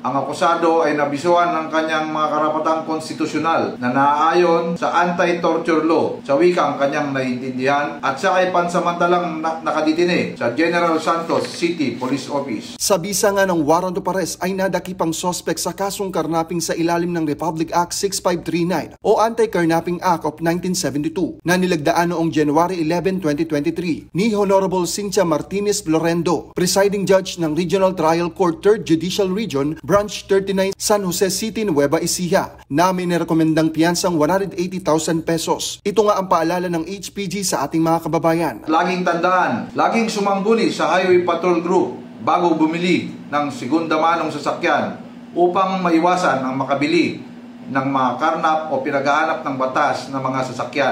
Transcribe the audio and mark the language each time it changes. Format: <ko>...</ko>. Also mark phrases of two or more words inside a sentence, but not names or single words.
<tl>Ang akusado ay nabisuhan ng kanyang mga karapatang konstitusyonal na naaayon sa</tl> <en>anti-torture law</en> <tl>sa wikang kanyang naiintindihan at siya ay pansamantalang nakaditine sa General Santos City Police Office. Sa bisa nga ng</tl> <en>warrant of arrest</en> <tl>ay nadakip ang suspect sa kasong karnaping sa ilalim ng Republic Act 6539 o Anti-Carnapping Act of 1972 na nilagdaan noong January 11, 2023 ni Honorable Cynthia Martinez Florendo,</tl> <en>presiding judge</en> <tl>ng Regional Trial Court 3rd Judicial Region, Branch 39, San Jose City, Nueva Ecija na may nirekomendang piyansang 180,000 pesos. Ito nga ang paalala ng HPG sa ating mga kababayan. Laging tandaan, laging sumangguni sa Highway Patrol Group bago bumili ng segunda manong sasakyan upang maiwasan ang makabili ng mga karnap o pinaghahanap ng batas ng mga sasakyan.</tl>